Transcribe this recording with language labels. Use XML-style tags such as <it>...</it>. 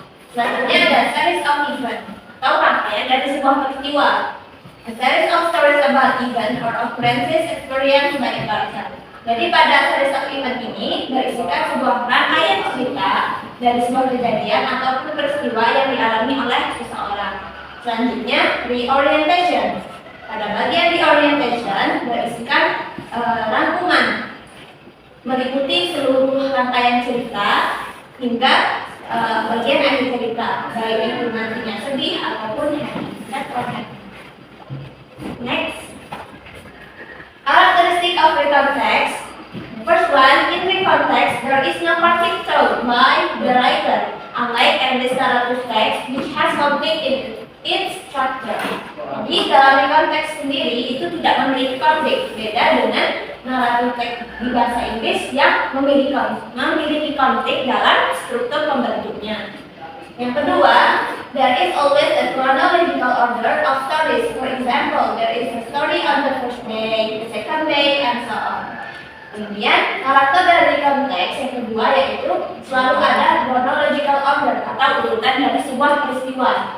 <id>Selanjutnya ada series of event atau rangkaian dari sebuah peristiwa.</id> <en>A series of stories about event or occurrences experienced by a person.</en> <id>Jadi pada series of event ini berisikan sebuah rangkaian cerita dari sebuah kejadian ataupun peristiwa yang dialami oleh seseorang. Selanjutnya reorientation. Pada bagian reorientation berisikan rangkuman meliputi seluruh rangkaian cerita hingga bagian akhir cerita, baik itu nantinya sedih ataupun happy.</id> <en>Next, characteristic of recontext. First one, in recontext, there is no conflict told by the writer, unlike English narrative text, which has conflict in its structure.</en> <id>Jadi dalam recontext sendiri itu tidak memiliki konflik, beda dengan naratif teks di bahasa Inggris yang memiliki konflik dalam struktur pembentuknya. Yang kedua,</id> <en>there is always a chronological order of stories. For example, there is a story on the first day, the second day, and so on.</en> <id>Kemudian, karakter dari konteks yang kedua yaitu selalu ada chronological order atau urutan dari sebuah peristiwa.</id>